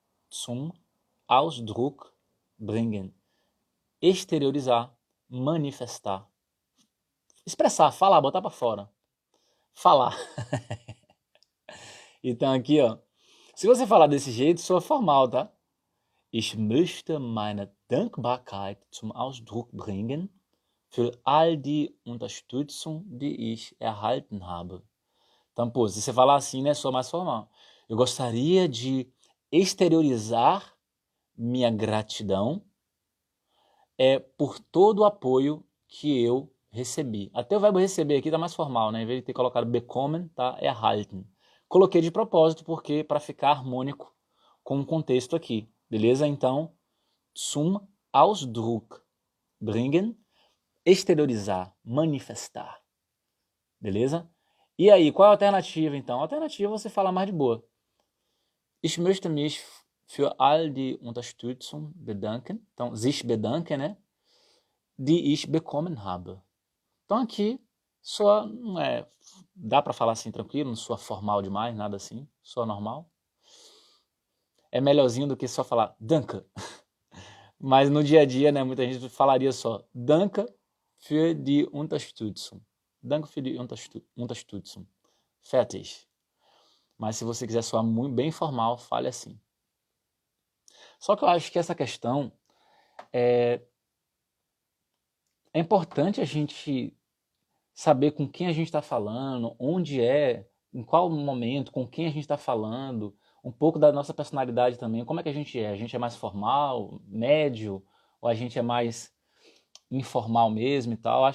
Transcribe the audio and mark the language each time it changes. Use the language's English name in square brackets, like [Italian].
[German] Zum Ausdruck bringen. [Portuguese] Exteriorizar, manifestar. Expressar, falar, botar para fora. Falar. Então aqui, ó, se você falar desse jeito, soa formal, tá? [German] Ich möchte meine Dankbarkeit zum Ausdruck bringen für all die Unterstützung, die ich erhalten habe. [Portuguese] Então, pô, se você falar assim, né, soa mais formal. Eu gostaria de exteriorizar minha gratidão por todo o apoio que eu recebi. Até o verbo receber aqui tá mais formal, né? Em vez de ter colocado bekommen, tá erhalten. Coloquei de propósito porque para ficar harmônico com o contexto aqui, beleza? Então, [German] zum Ausdruck bringen, [Portuguese] exteriorizar, manifestar, beleza? E aí, qual é a alternativa então? A alternativa é você falar mais de boa. [German] Ich möchte mich für all die Unterstützung bedanken. [Portuguese] Então, [German] sich bedanken, né? Die ich bekommen habe. [Portuguese] Então aqui só não é, dá para falar assim tranquilo, não soa formal demais, nada assim, soa normal. É melhorzinho do que só falar danke. Mas no dia a dia, né, muita gente falaria só [German] danke für die Unterstützung. Danke für die Unterstützung. Fertig. [Portuguese] Mas se você quiser soar muito bem formal, fale assim. Só que eu acho que essa questão é importante a gente saber com quem a gente está falando, onde é, em qual momento, com quem a gente está falando, um pouco da nossa personalidade também, como é que a gente é? A gente é mais formal, médio, ou a gente é mais informal mesmo e tal?